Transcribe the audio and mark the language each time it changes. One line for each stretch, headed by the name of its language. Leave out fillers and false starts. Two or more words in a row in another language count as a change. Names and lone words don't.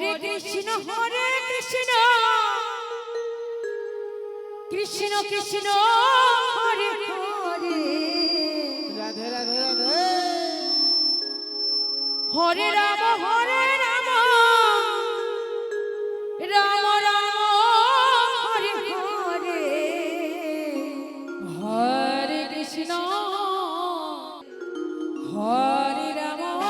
Sanskrit: কৃষ্ণ কৃষ্ণ কৃষ্ণ হরে হরে রাধে রাধে রাধে হরে রাম রাম রাম হরে হরে হরে কৃষ্ণ হরে রাম